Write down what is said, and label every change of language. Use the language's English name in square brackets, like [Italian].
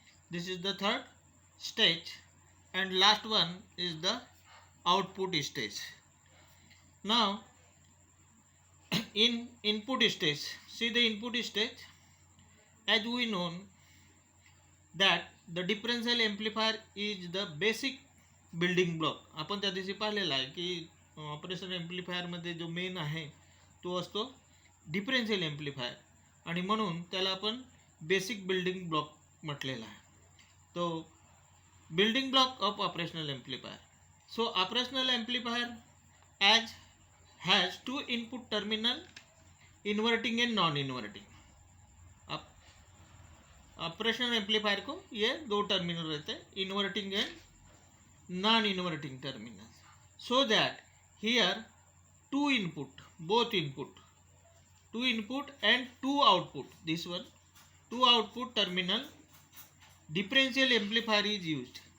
[English] This is the third stage. And last one is the output stage. Now in input stage, see the input stage, as we know that the differential amplifier is the basic building block. [Marathi] आपण त्या दिवशी पाहिलेला आहे की operation amplifier मध्ये जो main आहे तो असतो डिफरन्शियल एम्प्लिफायर आणि म्हणून त्याला आपण बेसिक बिल्डिंग ब्लॉक म्हटलेला आहे. [English] तो building block of operational amplifier. So operational amplifier has two input terminal, inverting and non-inverting. [Hindi] Operational amplifier को ये दो टर्मिनल रहते हैं, inverting and non inverting terminal. [English] So that here two input, both input, two input and two output, this one two output terminal differential amplifier is used.